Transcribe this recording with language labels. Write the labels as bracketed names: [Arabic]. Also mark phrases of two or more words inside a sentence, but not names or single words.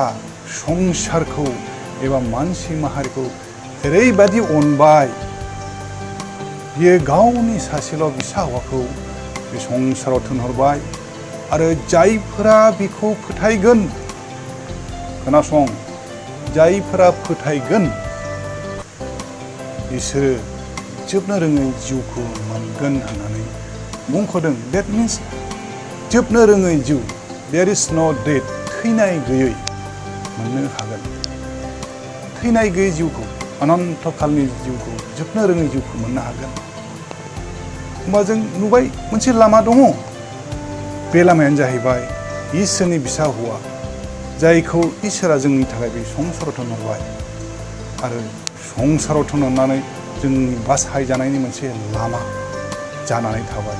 [Bodo] संसारखौ एबा मानसि माहारिखौ ओरैबायदि अनबाय, बियो गावनि सासेल' फिसा हौवाखौ बे संसाराव थिनहरबाय आरो जायफोरा बिखौ फोथायगोन, खोनासं, जायफोरा फोथायगोन बिसोरो जोबनो रोङै जिउखौ मोनगोन होननानै बुंख'दों। [English] That means [Bodo] जोबनो रोङै जिउ, [English] there is no death, [Bodo] थैनाय गैयै मोननो हागोन। थैनाय गैयै जिउखौ, अनन्तकालनि जिउखौ, जोबनो रोङै जिउखौ मोननो हागोन। होमबा जों नुबाय मोनसे लामा दङ। बे लामायानो जाहैबाय इसोरनि फिसा हौवा, जायखौ इसोरा जोंनि थाखाय बे संसाराव थिनहरबाय आरो संसाराव थिनहरनानै जोंनि बासायजानायनि मोनसे लामा जानानै थाबाय।